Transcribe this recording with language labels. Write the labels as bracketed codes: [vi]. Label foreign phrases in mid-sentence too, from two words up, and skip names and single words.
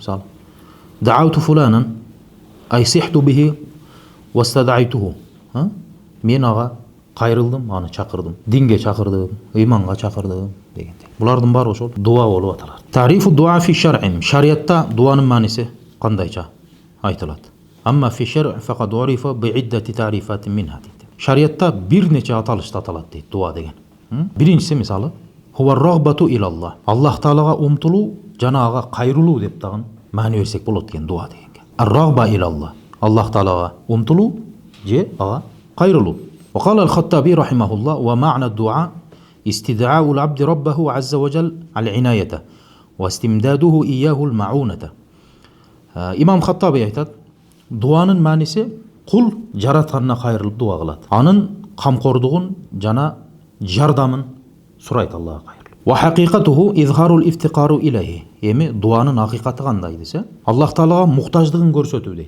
[ar] Мисалы, دعوت فلانا أي صحت به واستدعيته. [ky] Мен ага кайрылдым, аны чакырдым. Динге чакырдым, ыйманга чакырдым дегендей. Булардын баары ошол дуа болуп аталат. [ar] تعريف الدعاء في الشرع. [ky] Шариатта дуанын мааниси кандайча айтылат. [ar] أما في الشرع فقد عرف بعدة تعريفات منها. [ky] Шариатта бир нече аталышта аталат дейт дуа деген. Биринчиси мисалы [ar] هو الرغبة إلى الله. [ky] Аллах Таалага умтулуу жана ага кайрылуу деп дагы маани берсек болот экен дуа дегенге. [ar] الرغبة إلى الله. [ky] Аллах Таалага умтулуу же ага кайрылуу. [ar] وقال الخطابي رحمه الله ومعنى الدعاء استدعاء العبد ربه عز وجل العناية واستمداده إياه المعونة. [ky] Имам Хаттаби айтат, дуанын мааниси кул жаратканына кайрылып дуа кылат. Анын камкордугун жана жардамын сурайт Аллага кайрылып. [ar] وحقيقته إظهار الافتقار إليه. [ky] Эми дуанын акыйкаты кандай десе, Аллах Таалага муктаждыгын көрсөтүү дейт.